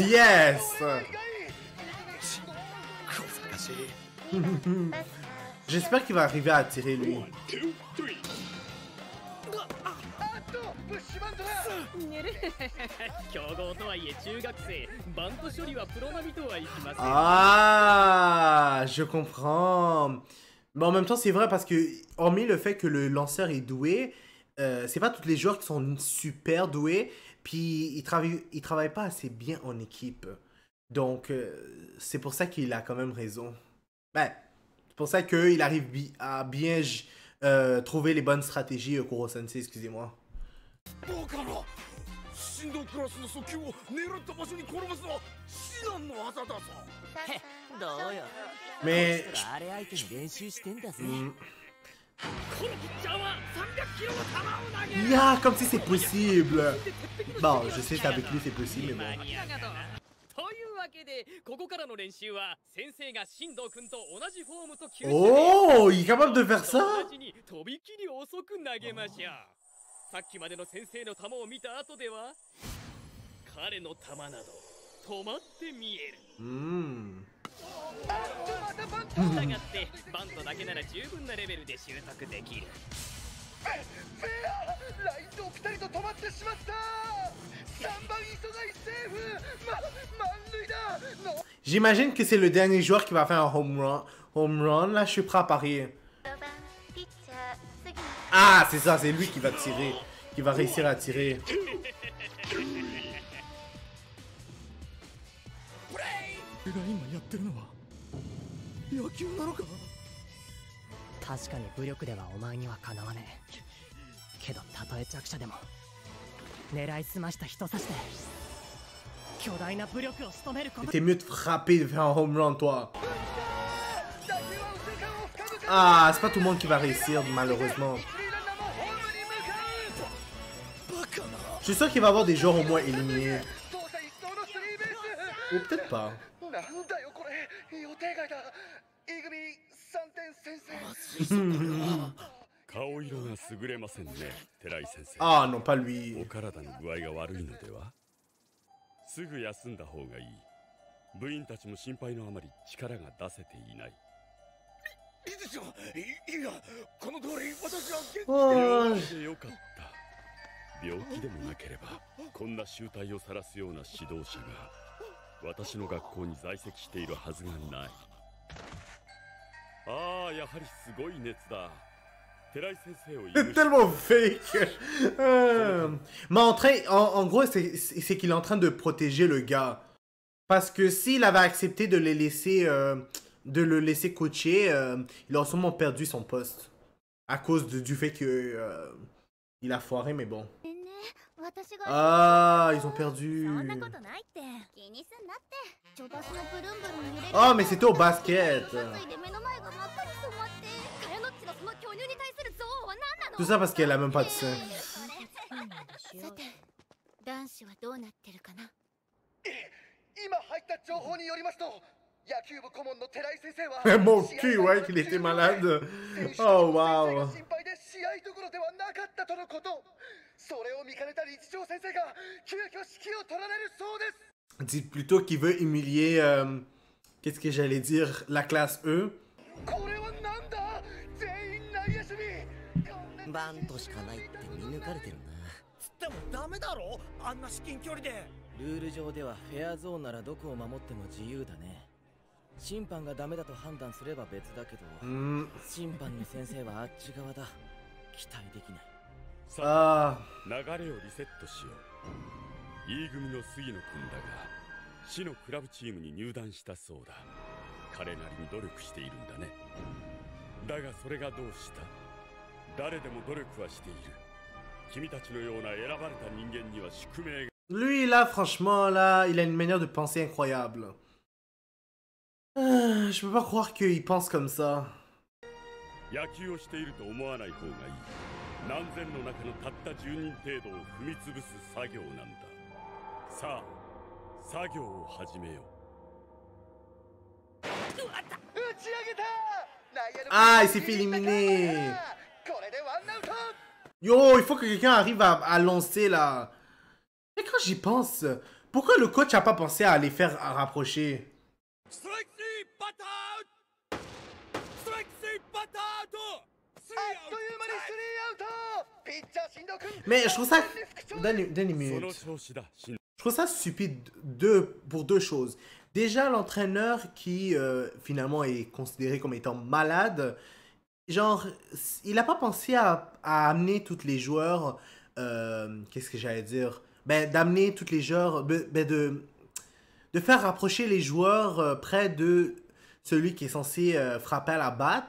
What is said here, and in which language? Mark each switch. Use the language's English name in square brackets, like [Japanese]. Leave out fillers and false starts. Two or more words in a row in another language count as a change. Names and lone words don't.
[French] Yes! J'espère qu'il va arriver à tirer lui. [Japanese] あっとプッシュバントだ強豪とはいえ中学生バント処理はプロ並みとはいきません [French] Ah! Je comprends. Mais en même temps, c'est vrai parce que, hormis le fait que le lanceur est doué, c'est pas tous les joueurs qui sont super doués, puis ils travaillent pas assez bien en équipe. Donc, c'est pour ça qu'il a quand même raison. Ben, c'est pour ça qu'il arrive à bien trouver les bonnes stratégies, Koro Sensei, excusez-moi. [Japanese] 振動クラスの速球を狙った場所に転がすのは至難の技だぞどうよ [French] Mais... [Japanese] あれ相手に練習してんだぜこのピッチャーは300キロの球を投げる [French] Yeah, comme si c'est possible. Bon, je sais qu'avec lui c'est possible, mais [Japanese] マ [French] bon. [Japanese] ニアがというわけでここからの練習は先生が進藤君と同じフォームと球種で [French] Oh, il est capable de faire ça? [Japanese] 同じにとびきり遅く投げましょうさっきまでの先生の球を見た後では彼の球など止まって見える Hmm. したがってバントだけなら十分なレベルで習得できるフェアライト2人と止まってしまった3番磯貝セーフ満塁だの [French] J'imagine que c'est le dernier joueur qui va faire un [English] home run. Home run, [French] là, je suis prêt à parier. Ah, c'est ça, c'est lui qui va tirer. Qui va réussir à tirer. [Japanese] 俺が今やってるのは野球なのか確かに武力ではお前にはかなわねえけどたとえ弱者でも狙いすました人差しで巨大な武力を仕留めること [French] C'était mieux de frapper, de faire un [English] home run, [French] toi. Ah, c'est pas tout le monde qui va réussir, malheureusement. Je suis sûr qu'il va y avoir des joueurs au moins éliminés. Ou peut-être pas. [Japanese] なんだよこれ予定外だ。イグミ3点先制。顔色が優れませんね、寺井先生。 [French] Ah non, pas お lui. [Japanese] 体の具合が悪いのでは。すぐ休んだ方がいい。部員たちも心配のあまり力が出せていない。いいですよ。いや、この通り私は元気 Oh. でよかった。病気でもなければこんな醜態を晒すような指導者が私の学校に在籍しているはずがない。ああ、やはりすごい熱だ。寺井先生を [French] C'est tellement fake. Mais en gros, c'est qu'il est en train de protéger le gars. Parce que s'il avait accepté de les laisser, de le laisser coacher, il aurait sûrement perdu son poste. À cause du fait que il a foiré, mais bon. [Japanese] 私が [French] Ah, ils ont perdu. [Japanese] そんなことないって気にすんなってちょばしのブルンブルン揺れる [French] Ah, mais c'était au basket. [Japanese] ついで目の前が真っ赤に染まってカヤノッチのその巨乳に対する憎悪は何なの [French] Tout ça parce qu'elle a même pas de sein. [Japanese] さて男子はどうなってるかな今入った情報によりますと、野球部顧問の寺井先生は [French] Mon cul, ouais, qu'il était malade. [English] Oh, wow. [Japanese] 心配で試合どころではなかったとのこと。それを見かねた理事長先生が急遽指揮を取られるそうです。 [French] Dites plutôt qu'il veut humilier, qu'est-ce que j'allais dire, la classe E. [Japanese] これはなんだ、全員内野守備。バントしかないって見抜かれてるな。つってもダメだろ、あんな至近距離で。ルール上ではフェアゾーンならどこを守っても自由だね。審判がダメだと判断すれば別だけど、審判の先生はあっち側だ。期待できない。さあ、 Ah. 流れをリセットしよう。E組の杉野君だが市のクラブチームに入団したそうだ。彼なりに努力しているんだね。だがそれがどうした？誰でも努力はしている。君たちのような選ばれた人間には宿命が。 [French] Lui, là, franchement, là, il a une manière de penser incroyable. Je peux pas croire qu'il pense comme ça. [Japanese] 野球をしていると思わない方がいい。何千の中のたった10人程度を踏み潰す作業なんだ。さあ、作業を始めよう。打ち上げた。内野の [French] Ah, il s'est fait éliminer. [Japanese] これでワンアウト。 [French] Yo, il faut que quelqu'un arrive à lancer, là. Mais quand j'y pense, pourquoi le coach a pas pensé à les faire rapprocher? [Japanese] ストライク3バッターアウト。ストライク3バッターアウト。あっという間にスリーアウト。ピッチャー進藤君。 [French] Mais je trouve ça... Donne une [Japanese] その [French] minute. [Japanese] 調子だ。 [French] Je trouve ça stupide pour deux choses. Déjà, l'entraîneur qui finalement est considéré comme étant malade, genre, il n'a pas pensé à amener tous les joueurs, qu'est-ce que j'allais dire? Ben, d'amener tous les joueurs, de faire rapprocher les joueurs près de celui qui est censé frapper à la batte.